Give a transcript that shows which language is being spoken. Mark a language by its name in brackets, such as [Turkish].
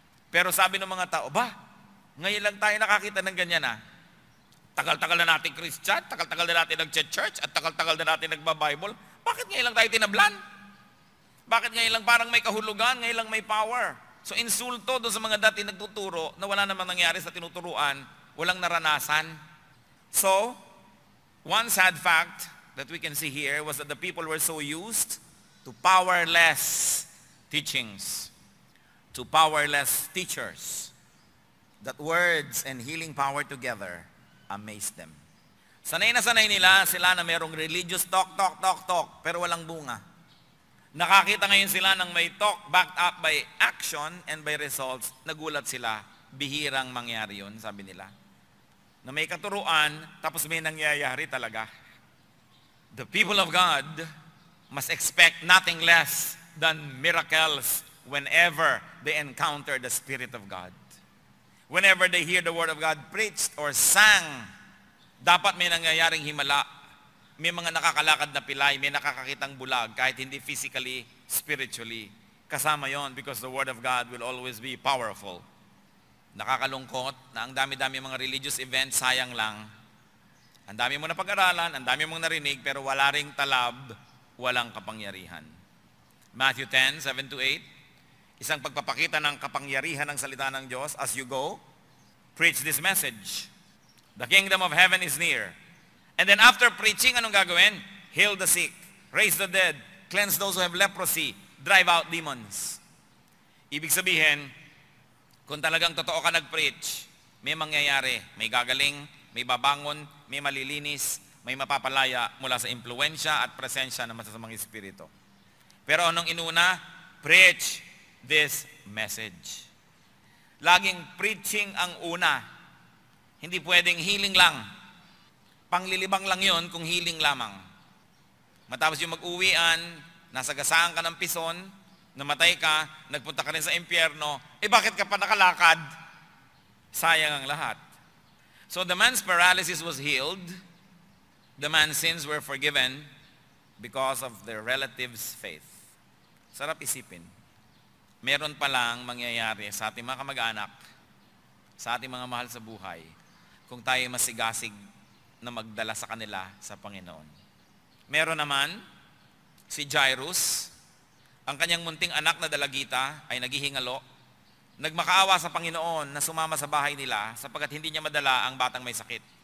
[Filipino] Pero sabi ng mga tao, ngayon lang tayo nakakita ng ganyan Tagal-tagal na natin Christian, tagal-tagal na natin nag-church, at tagal-tagal na natin nagba-Bible. Bakit ngayon lang tayo tinablan? Bakit ngayon lang parang may kahulugan, ngayon lang may power? So insulto doon sa mga dati nagtuturo na wala namang nangyari sa tinuturuan, walang naranasan. [English] So, one sad fact that we can see here was that the people were so used to powerless teachings, to powerless teachers, that words and healing power together amazed them. [Filipino] Sanay na sanay nila sila na merong religious talk, pero walang bunga. Nakakita ngayon sila ng may [English] talk backed up by action and by results. [Filipino] Nagulat sila. Bihirang mangyari yun, sabi nila. Na may katuruan, tapos may nangyayari talaga. [English] The people of God must expect nothing less than miracles whenever they encounter the Spirit of God. Whenever they hear the Word of God preached or sang, [Filipino] dapat may nangyayaring himala. May mga nakakalakad na pilay, may nakakakitang bulag, kahit hindi physically, spiritually. Kasama yon [English] because the Word of God will always be powerful. [Filipino] Nakakalungkot na ang dami-dami mga religious events, sayang lang. Ang dami mo na pag-aralan, ang dami mong narinig, pero wala ring talab, walang kapangyarihan. Matthew 10:7-8, isang pagpapakita ng kapangyarihan ng salita ng Diyos. [English] As you go, preach this message. The kingdom of heaven is near. And then after preaching, [Filipino] anong gagawin? [English] Heal the sick, raise the dead, cleanse those who have leprosy, drive out demons. [Filipino] Ibig sabihin, kung talagang totoo ka nag-preach, may mangyayari, may gagaling, may babangon, may malilinis, may mapapalaya mula sa impluensya at presensya ng masasamang espiritu. Pero anong inuna? [English] Preach this message. [Filipino] Laging preaching ang una. Hindi pwedeng healing lang. Panglilibang lang yon kung healing lamang. Matapos yung mag-uwian, nasagasaan ka ng pison, namatay ka, nagpunta ka rin sa impyerno, bakit ka pa nakalakad? Sayang ang lahat. [English] So the man's paralysis was healed. The man's sins were forgiven because of their relative's faith. [Filipino] Sarap isipin. Meron palang mangyayari sa ating mga kamag-anak, sa ating mga mahal sa buhay, kung tayo masigasig na magdala sa kanila sa Panginoon. Meron naman si Jairus, ang kanyang munting anak na dalagita ay naghihingalo, nagmakaawa sa Panginoon na sumama sa bahay nila sapagkat hindi niya madala ang batang may sakit.